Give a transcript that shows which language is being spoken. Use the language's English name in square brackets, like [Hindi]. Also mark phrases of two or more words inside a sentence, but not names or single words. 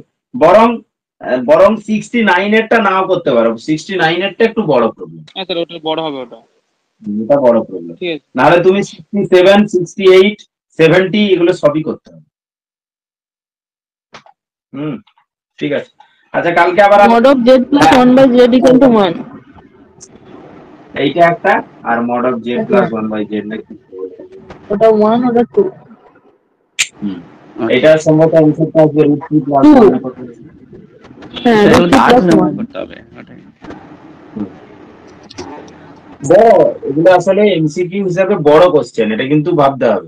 [Bangla] বরং 69 এরটা নাও করতে পারো, 69 এরটা একটু বড় প্রবলেম। হ্যাঁ স্যার, ওটা বড় হবে, ওটা বড় প্রবলেম। ঠিক আছে, নাহলে তুমি 67, 68, 70 এগুলো সবই করতে হবে। ঠিক আছে। আচ্ছা, কালকে আবার [English] mod of z plus 1 by z equal to 1 [Bangla] এইটা একটা, আর [English] mod of z plus 1 by z নাকি [Bangla] ওটা 1 ওটা 2 এটা সম্ভবত অ্যানসারটা আসবে √3 প্লাস 1 হ্যাঁ √3 করতে হবে ওটাই। এগুলো আসলে এমসিকিউ হিসাবে বড় কোশ্চেন, এটা কিন্তু ভাবতে হবে।